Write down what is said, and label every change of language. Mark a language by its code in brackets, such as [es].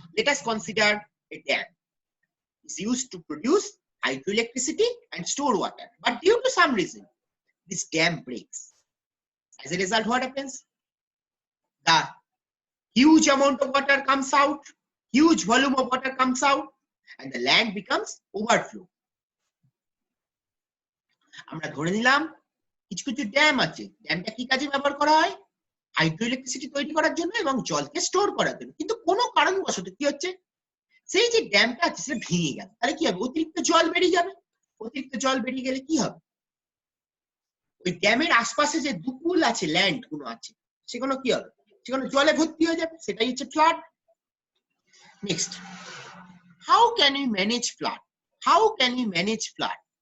[en] Let us consider a dam is used to produce hydroelectricity and store water, but due to some reason this dam breaks. As a result, what happens? The huge amount of water comes out, huge volume of water comes out, and the land becomes overflow. [bn] আমরা ধরে নিলাম কিছু dam আছে, ড্যামটা কি কাজে ব্যবহার করা হয়, হাইড্রোইলেকট্রিসিটি তৈরি করার জন্য এবং জলকে স্টোর করার জন্য, কিন্তু কোনো কারণবশত কি হচ্ছে, সেই যে ড্যামটা আছে সেটা ভেঙে গেল, তাহলে কি হবে, অতিরিক্ত জল বেরিয়ে যাবে। অতিরিক্ত জল বেরিয়ে গেলে কি হবে, ওই ড্যামের আশপাশে যে দুকুল আছে, ল্যান্ড গুলো আছে, সেগুলো কি হবে, সেগুলো জলে ভর্তি হয়ে যাবে, সেটাই হচ্ছে flood. [en] Next, how can we manage flood?